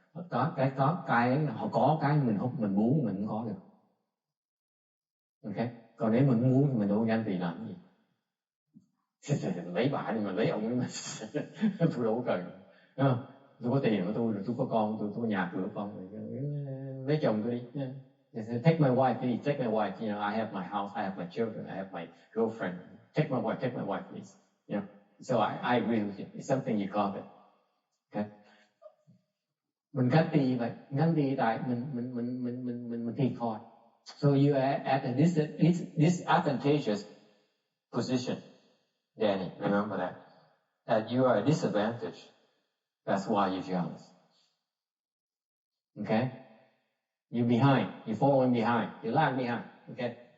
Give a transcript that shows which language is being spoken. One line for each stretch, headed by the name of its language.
Vietnamese: Có cái họ có cái mình muốn mình không có được. Okay. Còn nếu mình muốn thì mình đâu ganh tị làm cái gì? Lấy bả đi mà lấy ông ấy mà tôi đâu có cần. Tôi có tiền của tôi rồi, tôi có con, tôi có nhà cửa con rồi, lấy chồng tôi đi.
English: Take my wife, please. Take my wife. You know, I have my house, I have my children, I have my girlfriend. Take my wife, please. You know. So I agree with you. It's something you covet. Okay.
Vietnamese: Mình ganh tị vậy, ganh tị tại mình thiệt thòi.
English: So you are at a disadvantageous position, Danny. Remember that. That you are a disadvantage. That's why you're jealous. Okay? You're behind. You're falling behind. You lag behind. Okay?